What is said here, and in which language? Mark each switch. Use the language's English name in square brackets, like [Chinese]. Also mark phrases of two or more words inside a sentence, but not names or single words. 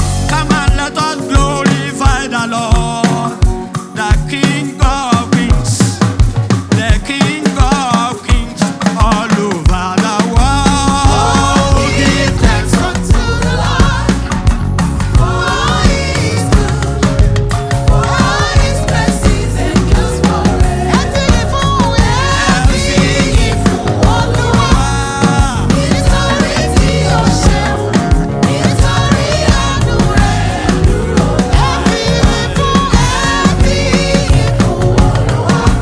[English] Come and let us glorify the Lord, the King of Kings, the King of Kings all over the world. Oh, give thanks unto the Lord, for he is good, for his mercy endures forever. [Yoruba] Ẹ fi ìyìn fún, ẹ fi ìyìn fún Olúwa. Nítorí tí o ṣeun, nítorí àánú rẹ̀ dúró. Ẹ fi ìyìn fún, ẹ fi ìyìn fún Olúwa.